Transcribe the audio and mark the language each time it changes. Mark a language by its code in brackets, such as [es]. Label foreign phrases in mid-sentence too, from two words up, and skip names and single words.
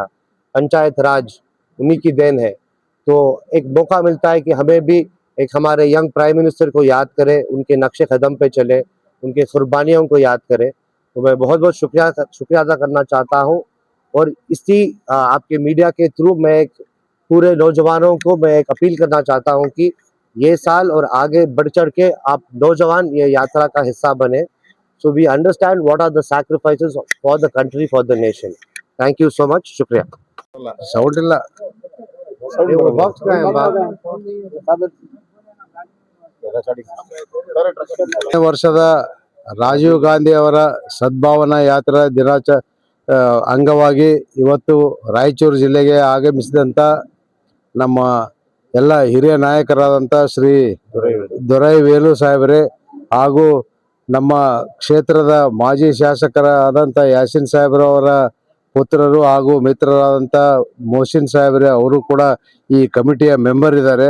[hi] पंचायत राज उन्हीं की देन है। तो एक मौका मिलता है कि हमें भी एक हमारे [en] young prime minister [hi] को याद करें, उनके नक्शे कदम पे चले, उनके कुर्बानियों को याद करें। तो मैं बहुत बहुत शुक्रिया अदा करना चाहता हूँ। और इसी आपके मीडिया के थ्रू मैं एक पूरे नौजवानों को मैं एक अपील करना चाहता हूँ कि ये साल और आगे बढ़ चढ़ के आप नौजवान ये यात्रा का हिस्सा बने, [en] so we understand what are the sacrifices for the country, for the nation. thank you so much, शुक्रिया। साउंड ಇಲ್ಲ ಬಾಕ್ಸ್ [kn] ವರ್ಷದ ರಾಜೀವ್ ಗಾಂಧಿ ಅವರ ಸದ್ಭಾವನಾ ಯಾತ್ರಾ ಅಂಗವಾಗಿ ಇವತ್ತು ರಾಯಚೂರು ಜಿಲ್ಲೆಗೆ ಆಗಮಿಸಿದಂಥ ನಮ್ಮ ಎಲ್ಲ ಹಿರಿಯ ನಾಯಕರಾದಂಥ ಶ್ರೀ ದೊರೈ ವೇಲು ಸಾಹೇಬರೇ ಹಾಗೂ ನಮ್ಮ ಕ್ಷೇತ್ರದ ಮಾಜಿ ಶಾಸಕರಾದಂಥ ಯಾಸಿನ್ ಸಾಹೇಬ್ರವರ ಪುತ್ರರು ಹಾಗೂ ಮಿತ್ರರಾದಂಥ ಮೋಹಸಿನ್ ಸಾಹೇಬ್ರೆ ಅವರು ಕೂಡ ಈ [en] committeeya member [kn] ಇದ್ದಾರೆ.